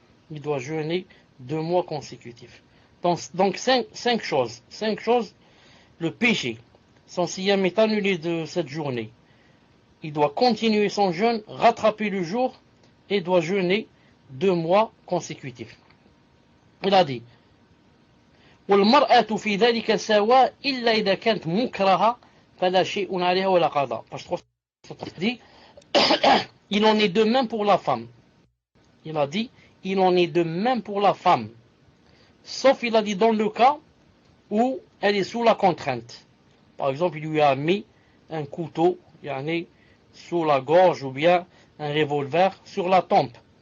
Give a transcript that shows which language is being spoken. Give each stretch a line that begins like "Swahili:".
French: Il doit jeûner 2 mois consécutifs. Donc 5 choses. 5 choses. Le péché. Son siyam est annulé de cette journée. Il doit continuer son jeûne, rattraper le jour et doit jeûner 2 mois consécutifs. Il a dit,
Arabic: والمرأة في ذلك سواء إلا إذا كانت مكرهة فلا شيء عليها ولا قضاء.
French: Page 330 dit, il en est de même pour la femme. Il a dit, il en est de même pour la femme. Sauf, il a dit, dans le cas où elle est sous la contrainte. Par exemple, il lui a mis un couteau, sous la gorge, ou bien un revolver sur la tempe.